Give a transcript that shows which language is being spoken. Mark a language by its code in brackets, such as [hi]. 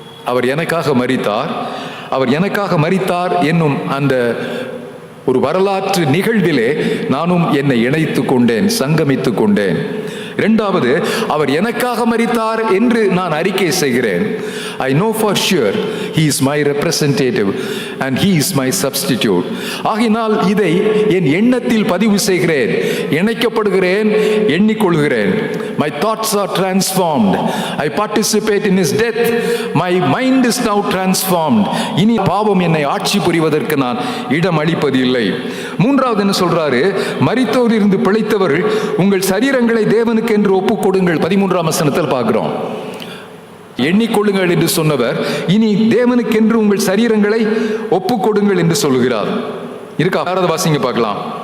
[ta] அவர் எனக்காக மரித்தார். அவர் எனக்காக மரித்தார் என்னும் அந்த ஒரு வரலாற்று நிகழ்விலே நானும் என்னை இணைத்துக் கொண்டேன், சங்கமித்துக் கொண்டேன். இரண்டாவது, அவர் எனக்காக மரித்தார் என்று நான் அறிக்கை செய்கிறேன். [en] I know for sure he is my representative and he is my substitute. [ta] ஆகினால் இதை என் எண்ணத்தில் பதிவு செய்கிறேன், இணைக்கப்படுகிறேன், எண்ணிக்கொள்கிறேன். [en] My thoughts are transformed. I participate in his death. My mind is now transformed. [ta] இனி பாவம் என்னை ஆட்சி புரிவதற்கு நான் இடம் அளிப்பதில்லை. மூன்றாவது என்ன சொல்றாரு? மரித்தோரிலிருந்து பிழைத்தவர்கள் உங்கள் சரீரங்களை தேவனுக்கு என்று ஒப்புக் கொடுங்கள். 13ஆம் வசனத்தில் பார்க்கிறோம். எண்ணிக்கொள்ளுங்கள் என்று சொன்னவர் இனி தேவனுக்கென்று உங்கள் சரீரங்களை ஒப்புக் கொடுங்கள் என்று சொல்லுகிறார். இருக்கா? யாராவது வாசிங்க பார்க்கலாம்.